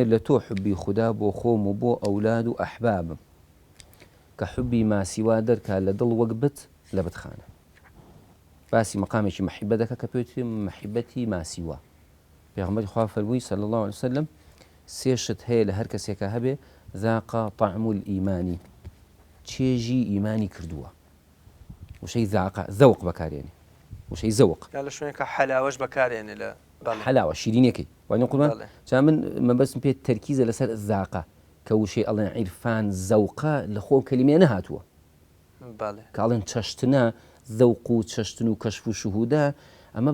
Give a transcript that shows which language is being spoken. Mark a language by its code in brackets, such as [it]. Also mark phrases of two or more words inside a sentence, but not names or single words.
[ckb] لە تۆ حبی خودا بۆ خۆم و بۆ ئەولاد و ئەحبابم کە حبی ماسیوا دەرکا لە دڵ وەک بت لە بتخانە باسی مەقامێکی مەحیبە دەکە کە پێوتری مەحیبەتی ماسیوا پێغەمبەری خوا فەرمووی [ar] صلی الله عليه وسلم [ckb] سێ شت هەیە لە هەر کەسێکە هەبێ [ar] ذاق طعم الإيمان [ckb] چێژی ئیمانی کردووە وشەی ذەوق بەکارێنێ وشەی ذەوق یا لە شوێنێکە حەلاوەش بەکارێنێ لە حەلاوە شیرینەکەی وانە قوربان جا من مەبەستم پێ تەرکیزە لەسەر ذاقە کە وشەی ئەڵێن عیرفان ذەوقە لە خۆ کەلیمێ نەهاتووە کە ئەڵێن چەشتنە ذەوق و چەشتن و کەشف و شوهودە ئەمە